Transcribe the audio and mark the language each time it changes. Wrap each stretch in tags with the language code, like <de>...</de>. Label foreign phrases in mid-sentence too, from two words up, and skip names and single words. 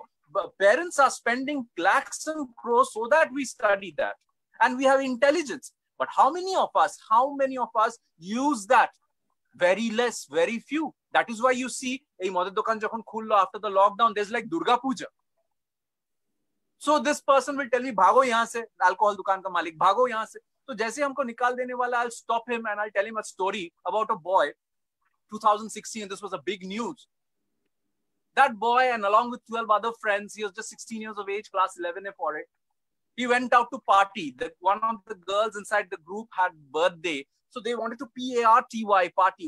<en>Parents are spending lakhs and crores so that we study that. And we have intelligence. But how many of us use that? Very less, very few. That is why you see, after the lockdown, there's like Durga Puja. So this person will tell me,</en> <hi>भागो यहाँ से, alcohol दुकान का मालिक, भागो यहाँ से. So जैसे हमको निकाल देने वाला,</hi> <en>I'll stop him and I'll tell him a story about a boy, 2016, this was a big news. That boy, and along with 12 other friends, he was just 16 years of age, class 11 for it. He went out to party. One of the girls inside the group had birthday. So they wanted to P-A-R-T-Y, party.</en>